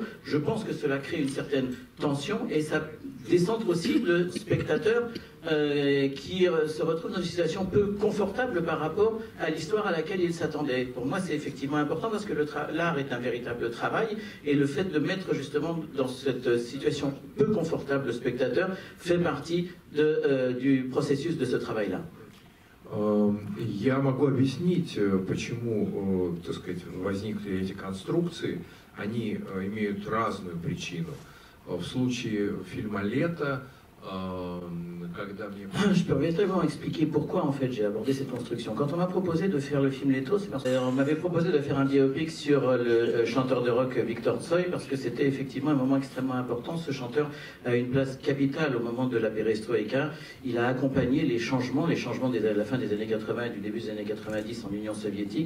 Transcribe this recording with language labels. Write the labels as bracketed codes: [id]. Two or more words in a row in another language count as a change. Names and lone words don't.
[fr] Je pense que cela crée une certaine tension et ça décentre aussi le spectateur qui se retrouve dans une situation peu confortable par rapport à l'histoire à laquelle il s'attendait. Pour moi, c'est effectivement important parce que l'art est un véritable travail et le fait de mettre justement dans cette situation peu confortable le spectateur fait partie du processus de ce travail-là. [ru] Я могу объяснить, почему, так сказать, возникли эти конструкции. Они имеют разную причину. В случае фильма «Лето», когда мне... [fr] Je peux véritablement expliquer pourquoi en fait j'ai abordé cette construction. Quand on m'a proposé de faire le film Leto, c'est parce qu'on m'avait proposé de faire un biopic sur le chanteur de rock Victor Tsoi, parce que c'était effectivement un moment extrêmement important. Ce chanteur a une place capitale au moment de la perestroïka. Il a accompagné les changements de la fin des années 80 et du début des années 90 en Union soviétique.